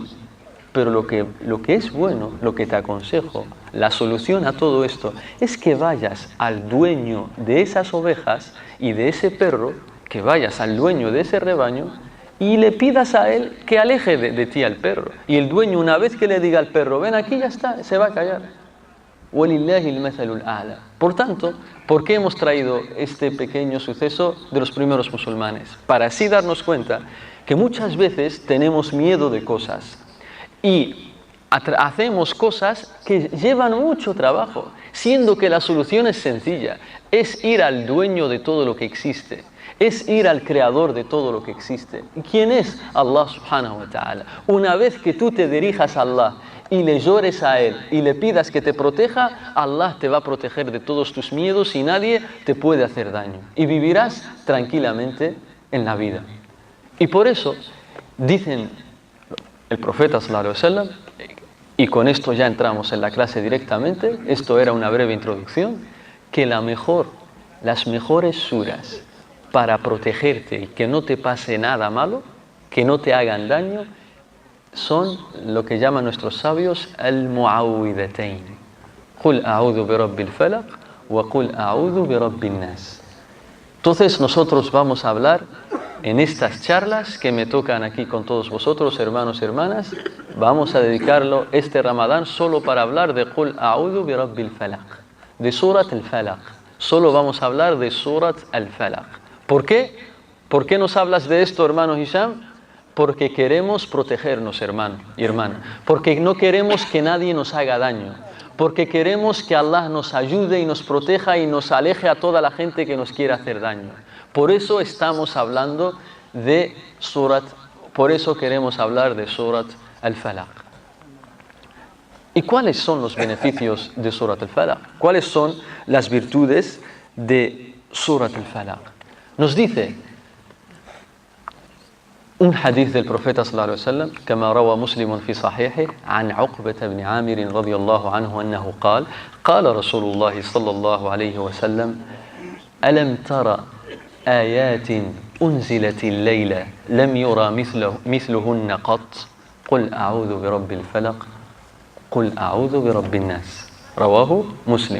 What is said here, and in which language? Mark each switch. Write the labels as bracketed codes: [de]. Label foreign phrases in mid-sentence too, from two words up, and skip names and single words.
[es] Pero lo que es bueno, lo que te aconsejo, la solución a todo esto, es que vayas al dueño de esas ovejas y de ese perro, que vayas al dueño de ese rebaño y le pidas a él que aleje de ti al perro. Y el dueño, una vez que le diga al perro: ven aquí, ya está, se va a callar. [ar] وَلِلَّهِ الْمَثَلُ الْأَعْلَى. [es] Por tanto, ¿por qué hemos traído este pequeño suceso de los primeros musulmanes? Para así darnos cuenta que muchas veces tenemos miedo de cosas y hacemos cosas que llevan mucho trabajo, siendo que la solución es sencilla: es ir al dueño de todo lo que existe, es ir al creador de todo lo que existe. ¿Quién es? [ar] الله سبحانه وتعالى. [es] Una vez que tú te dirijas a Allah y le llores a Él y le pidas que te proteja, Allah te va a proteger de todos tus miedos y nadie te puede hacer daño. Y vivirás tranquilamente en la vida. Y por eso dicen el profeta [ar] صلى الله عليه وسلم, [es] y con esto ya entramos en la clase directamente, esto era una breve introducción, que las mejores suras para protegerte y que no te pase nada malo, que no te hagan daño, son lo que llaman nuestros sabios al-mu'awwidhatayn. [ar] قل أعوذ برب الفلق وقل أعوذ برب الناس. [es] Entonces nosotros vamos a hablar en estas charlas que me tocan aquí con todos vosotros, hermanos y hermanas. Vamos a dedicarlo este Ramadán solo para hablar de [ar] قل أعوذ برب الفلق, [es] de Surat al-Falaq. Solo vamos a hablar de Surat al-Falaq. ¿Por qué? ¿Por qué nos hablas de esto, hermano Hisham? porque queremos protegernos, hermano y hermana, porque no queremos que nadie nos haga daño, porque queremos que Allah nos ayude y nos proteja y nos aleje a toda la gente que nos quiera hacer daño. Por eso estamos hablando de por eso queremos hablar de Surat al-Falaq. ¿Y cuáles son los beneficios de Surat al-Falaq? ¿Cuáles son las virtudes de Surat al-Falaq? Nos dice un hadith del profeta [ar] صلى الله عليه وسلم, كما روى مسلم في صحيحه عن عقبة بن عامر رضي الله عنه أنه قال قال رسول الله صلى الله عليه وسلم ألم تر آيات أنزلت الليلة لم يرى مثلهن قط قل أعوذ برب الفلق قل أعوذ برب الناس رواه مسلم.